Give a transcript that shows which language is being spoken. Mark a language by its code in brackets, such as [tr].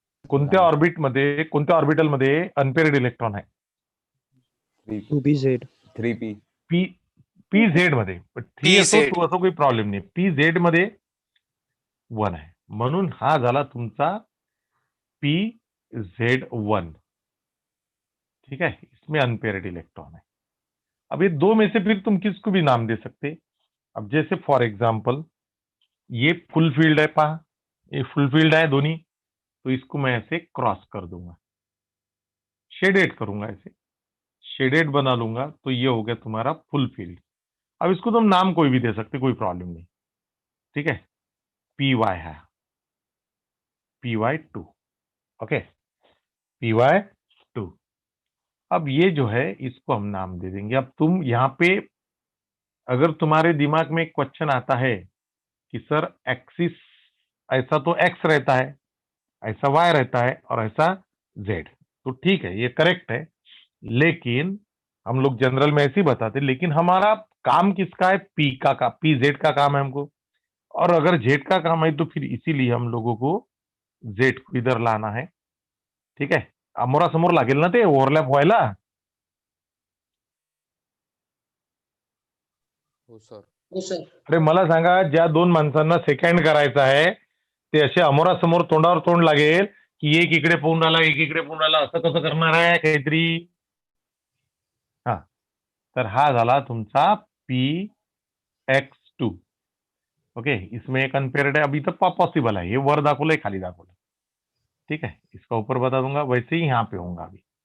[mr] कोणत्या ऑर्बिट मध्ये, कोणत्या ऑर्बिटल मध्ये अनपेरेड इलेक्ट्रॉन आहे. 2pz 3p. पीझेड मध्ये. थ्री असो PZ. टू असो काही प्रॉब्लेम नाही, पीझेड मध्ये 1 आहे, म्हणून हा झाला तुमचा PZ1. [hi] ठीक है, इसमें अनपेयर्ड इलेक्ट्रॉन है. अब ये दो में से फिर तुम किसको भी नाम दे सकते. अब जैसे फॉर एग्जांपल ये फुल फील्ड है, पहा ये फुल फील्ड है दोनों, तो इसको मैं ऐसे क्रॉस कर दूंगा, शेडेड करूंगा, ऐसे शेडेड बना लूंगा, तो ये हो गया तुम्हारा फुल फील्ड. अब इसको तुम नाम कोई भी दे सकते, कोई प्रॉब्लम नहीं. ठीक है, PY है, PY2. Okay, PY2. अब ये जो है इसको हम नाम दे देंगे. अब तुम यहाँ पे अगर तुम्हारे दिमाग में एक क्वेश्चन आता है कि सर एक्सिस ऐसा तो एक्स रहता है, ऐसा वाई रहता है और ऐसा जेड, तो ठीक है ये करेक्ट है, लेकिन हम लोग जनरल में ऐसे ही बताते, लेकिन हमारा काम किसका है, पी जेड का काम है हमको. और अगर जेड का काम है तो फिर इसीलिए हम लोगों को जेड को इधर लाना है. ठीक है, [mr] समोरासमोर लागेल ना ते ओव्हरलॅप व्हायला. हो सर. अरे मला सांगा, ज्या दोन माणसांना सेकंड करायचा आहे ते असे अमोरासमोर तोंडावर तोंड लागेल की एक इकडे पाहून राहिला एक इकडे पाहून राहिला, असं कसं करणार आहे काहीतरी. हा, तर हा झाला तुमचा PX2. [hi] ओके, इसमें एक अनपेयर्ड है, अभी तक पॉसिबल है, ये [mr] वर दाखवलंय खाली दाखवलंय. [hi] ठीक है, इसका ऊपर बता दूंगा, वैसे ही यहाँ पे होगा अभी.